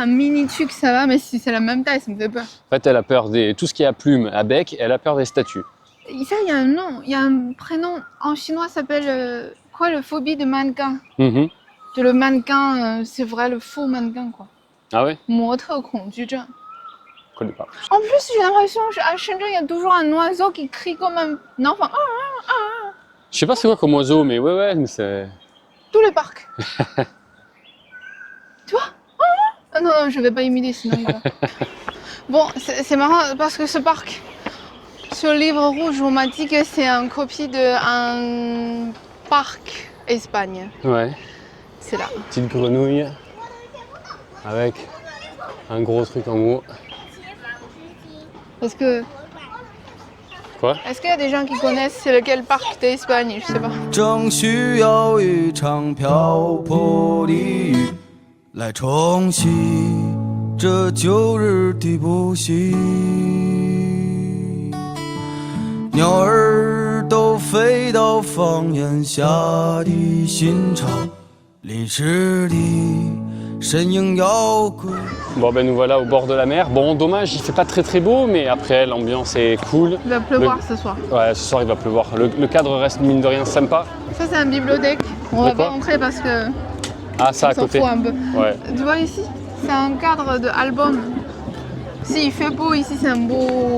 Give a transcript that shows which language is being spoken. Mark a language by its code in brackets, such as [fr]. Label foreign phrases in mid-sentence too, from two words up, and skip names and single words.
[fr] c'est un mini truc, ça va, mais si c'est la même taille, ça me fait peur. En fait, elle a peur des tout ce qui a plumes à bec, elle a peur des statues. Et ça, il y a un nom, il y a un prénom en chinois, ça s'appelle quoi, le phobie de mannequin. Mhm. De le mannequin, c'est vrai, le faux mannequin, quoi. Ah ouais? [zh] 模特恐惧症. [fr] Je connais pas. En plus, j'ai l'impression qu'à Shenzhen, il y a toujours un oiseau qui crie comme un enfant. Je sais pas c'est quoi comme oiseau, mais ouais, mais c'est... Tous les parcs. Tu vois? Ah non, je vais pas imiter, sinon il va. Bon, c'est marrant parce que ce parc, sur le livre rouge, on m'a dit que c'est une copie d'un parc Espagne. Ouais. C'est là. Petite grenouille avec un gros truc en haut. Parce que... Quoi? Est-ce qu'il y a des gens qui connaissent c'est lequel parc d'Espagne? Je sais pas. [zh] 正需要一场瓢泼的雨来冲洗这旧日的不幸。鸟儿都飞到房檐下的新巢，淋湿的身影摇滚。 [fr] Bon ben nous voilà au bord de la mer. Bon dommage, il fait pas très beau, mais après l'ambiance est cool. Il va pleuvoir ce soir. Ouais, ce soir il va pleuvoir. Le cadre reste mine de rien sympa. Ça, c'est une bibliothèque. On va De quoi pas rentrer parce que Ah ça à on s'en côté. fout un peu. Ouais. Tu vois ici, c'est un cadre d'album. S'il fait beau ici, c'est un beau